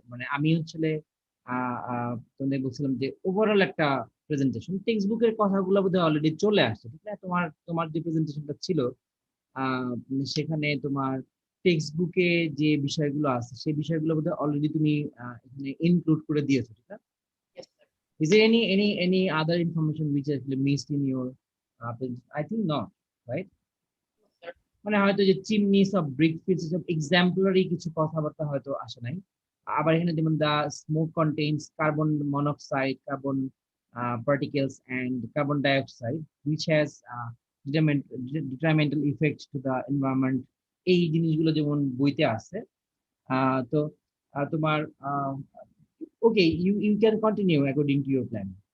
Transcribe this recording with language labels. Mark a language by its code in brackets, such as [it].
[bn] মানে আমি আসলে তোমাদের বলছিলাম যে ওভারঅল একটা প্রেজেন্টেশন, টেক্সট বুকের কথাগুলো বোধহয় অলরেডি চলে আসছে, ঠিক না? তোমার তোমার যে প্রেজেন্টেশনটা ছিল সেখানে তোমার টেক্সট বুকে যে বিষয়গুলো আছে সেই বিষয়গুলো বোধহয় অলরেডি তুমি এখানে ইনক্লুড করে দিয়েছো, ঠিক না? [en] Yes, sir. Is there any other information which actually missed in your I think not, right? Yes, sir. [bn] মানে হয়তো যে চিমনি সব ব্রিক ফিলস সব এক্সাম্পলারি কিছু কথাবার্তা হয়তো আসে নাই। আবার এখানে যেমন [en] the smoke contains carbon monoxide, carbon particles and carbon dioxide which has detrimental effect to the environment, [bn] এই জিনিসগুলো যেমন বইতে আছে। তো তোমার [en] Okay, you can continue according to your plan.